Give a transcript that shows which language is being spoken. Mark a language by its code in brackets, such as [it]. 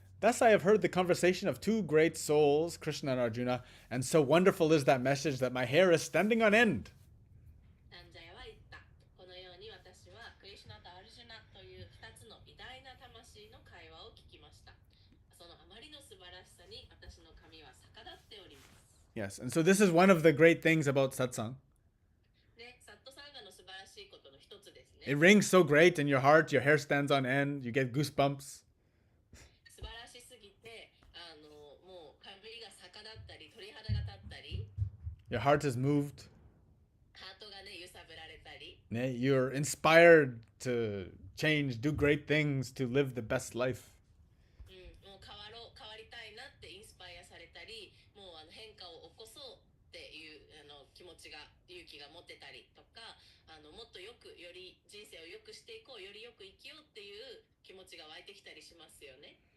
[en] Thus I have heard the conversation of two great souls, Krishna and Arjuna, and so wonderful is that message that my hair is standing on end. [ja] サンジャヤは言った。このように私はクリシュナとアルジュナという2つの偉大な魂の会話を聞きました。そのあまりの素晴らしさに私の髪は逆立っております。 [en] Yes, and so this is one of the great things about satsang. [ja] ね、サットサンガの素晴らしいことの一つですね。 [en] It rings so great in your heart, your hair stands on end, you get goosebumps. [ja] 素晴らしすぎて、もう髪が逆立ったり、鳥肌が立ったり、 [en] Your heart is moved. [ja] ハートがね、揺さぶられたり、 [en] You're inspired to change, do great things, to live the best life. [ja] もう変わりたいなってインスパイアされたり、もう変化を起こそうっていう気持ちが、勇気が持ってたりとか、もっとよく、より人生を良くしていこう、よりよく生きようっていう気持ちが湧いてきたりしますよね。